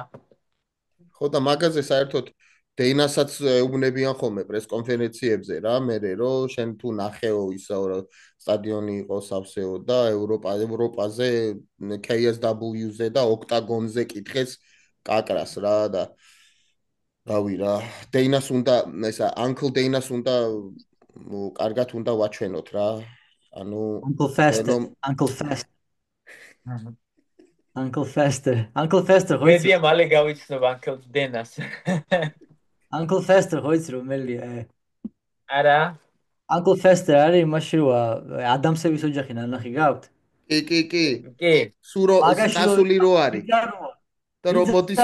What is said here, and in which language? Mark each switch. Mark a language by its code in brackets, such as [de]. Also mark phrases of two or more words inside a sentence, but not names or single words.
[ka] ხო და მაგაზე საერთოდ დეინასაც ეუბნებიან ხოლმე პრესკონფერენციებზე რა მერე რომ შენ თუ ნახეო ისო სტადიონი იყო სავსეო და ევროპაზე KSW-ზე და ოქტაგონზე კითხეს კაკრას რა და რავი რა დეინას უნდა ესა Uncle დეინას უნდა კარგად უნდა ვაჩვენოთ რა ანუ Uncle Fester, ბენო Uncle Fester, Uncle Fester, Uncle Fester ხო იცი? მედია მალე გავიცნობ Uncle Denas. Uncle Fester ხო იცი რომელია? არა. Uncle Fester არის იმაში როა ადამსების ოჯახი ნანახი გაქვთ? კი კი კი კი. სურო მაგაში რო წასული რო არის ბიძაროა, და რობოტის